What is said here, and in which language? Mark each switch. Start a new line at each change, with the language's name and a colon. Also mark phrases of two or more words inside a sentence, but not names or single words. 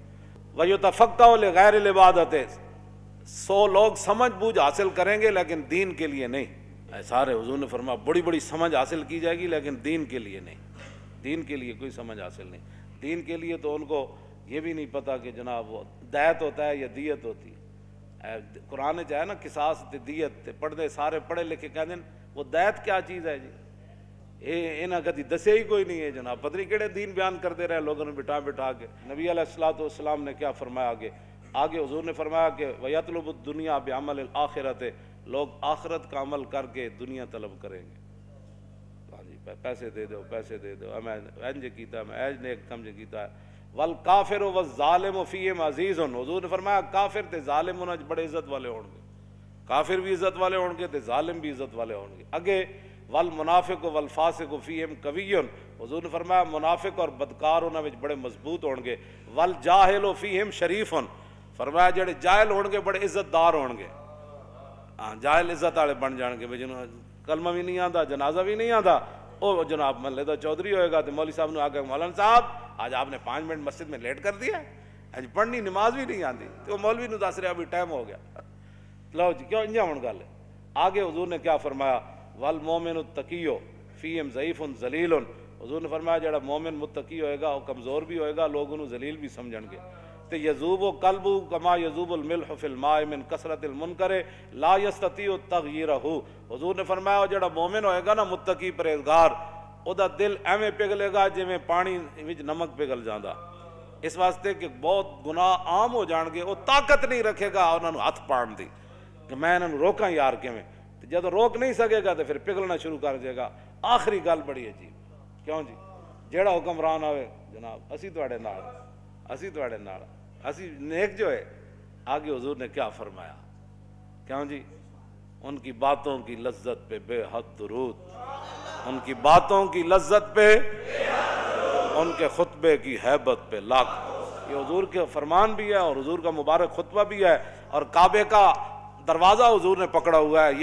Arabic: وَيُتَفَقَّهُ لِغَيْرِ الْعِبَادَةِ،
Urdu: 100 لوگ سمجھ بوجھ حاصل کریں گے لیکن دین کے لیے نہیں، سارے حضور نے فرمایا بڑی بڑی سمجھ حاصل کی جائے گی لیکن دین کے لیے نہیں، دین کے لیے کوئی سمجھ حاصل نہیں، دین کے لیے تو ان کو یہ بھی نہیں پتا کہ جناب وہ دیت ہوتا ہے یا دیت ہوتی ہے، قرآن چاہے نا قصاص تے دیت تے پڑھتے سارے پڑھے لکھے کہہ دیں وہ دیت کیا چیز ہے جی،
Punjabi: انہاں کدی دسے ہی کوئی نہیں ہے جناب، پتہ نہیں کہڑے دین بیان کرتے رہے لوگوں نے بٹھا بٹھا کے۔
Urdu: نبی علیہ الصلوۃ والسلام نے کیا فرمایا آگے حضور نے فرمایا کہ
Arabic: وَيَطْلُبُ الدُّنْيَا بِعَمَلِ الْآخِرَةِ،
Urdu: لوگ آخرت کا عمل کر کے دنیا طلب کریں گے،
Punjabi: ہاں جی پیسے دے دو پیسے دے دو، میں انج کیتا میں ایج نیک کم کیتا ہے۔
Arabic: والکافر والظالم فیہم عزیز،
Punjabi: حضور نے فرمایا کافر تے ظالم انہاں بڑے عزت والے ہون گے، کافر بھی عزت والے ہون گے تے ظالم بھی عزت والے ہون گے۔ اگے
Arabic: والمنافق والفاسق فیہم قوی،
Punjabi: حضور نے فرمایا منافق اور بدکار انہاں وچ بڑے مضبوط ہون گے۔
Arabic: والجاہل فیہم شریف،
Punjabi: فرمایا جڑے جاہل ہون گے بڑے عزت دار ہون گے، ہاں جاہل عزت والے بن جان گے، بھئی جنہوں کلمہ بھی نہیں آندا جنازہ بھی نہیں آندا، او جناب محلے دا چودھری ہوئے گا تو مولوی صاحب نے آگے مولانا صاحب
Urdu: آج آپ نے 5 منٹ مسجد میں لیٹ کر دیا،
Punjabi: آج پڑھنی نماز بھی نہیں آندی، تو مولوی نے دس رہا ابھی ٹائم ہو گیا، لو جی کیوں انجا ہون گل ہے۔ آگے حضور نے کیا فرمایا
Arabic: والمومن التقی فیہم ضعیف ذلیل،
Punjabi: حضور نے فرمایا جڑا مومن متقی ہوئے گا وہ کمزور بھی ہوئے گا، لوگ انہوں ذلیل بھی سمجھن گے۔ تے
Arabic: یذوب قلب کما یذوب الملح فی الماء من کثرت المنکر لا یستطیع تغییرہ،
Punjabi: حضور نے فرمایا جڑا مومن ہوئے گا نا متقی پرہیزگار، او دا دل ایویں پگھلے گا جویں پانی وچ نمک پگھل جاندا، اس واسطے کہ بہت گناہ عام ہو جان گے، وہ طاقت نہیں رکھے گا انہاں نوں ہاتھ پاڑن دی کہ میں انہاں نوں روکاں یار کیویں،
Urdu: جب روک نہیں سکے گا تو پھر پگھلنا شروع کر جائے گا.
Punjabi: آخری گل بڑی عجیب, کیوں جی جیڑا حکمران آوے جناب اسی تواڈے نال, اسی تواڈے نال, اسی نیک جو ہے.
Urdu: آگے حضور نے کیا فرمایا, کیوں جی ان کی باتوں کی لذت پہ بے حد درود, ان کی باتوں کی لذت پہ, ان کے خطبے کی ہیبت پہ لاکھ. یہ حضور کے فرمان بھی ہے اور حضور کا مبارک خطبہ بھی ہے, اور کعبے کا دروازہ حضور نے پکڑا ہوا ہے.